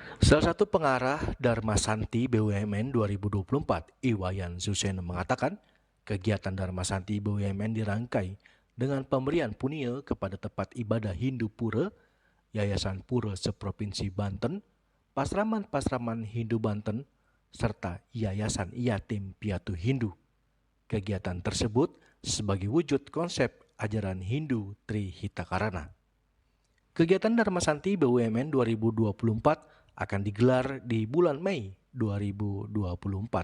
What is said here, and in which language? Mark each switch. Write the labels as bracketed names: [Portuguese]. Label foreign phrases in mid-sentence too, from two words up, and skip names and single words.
[Indonesian] Salah satu pengarah Dharma Santi BUMN 2024, Iwayan Suseno mengatakan, kegiatan Dharma Santi BUMN dirangkai dengan pemberian punia kepada tempat ibadah Hindu Pura, Yayasan Pura seprovinsi Banten, Pasraman-Pasraman Hindu Banten, serta Yayasan Yatim Piatu Hindu. Kegiatan tersebut sebagai wujud konsep ajaran Hindu Trihitakarana. Kegiatan Dharma Santi BUMN 2024 akan digelar di bulan Mei 2024.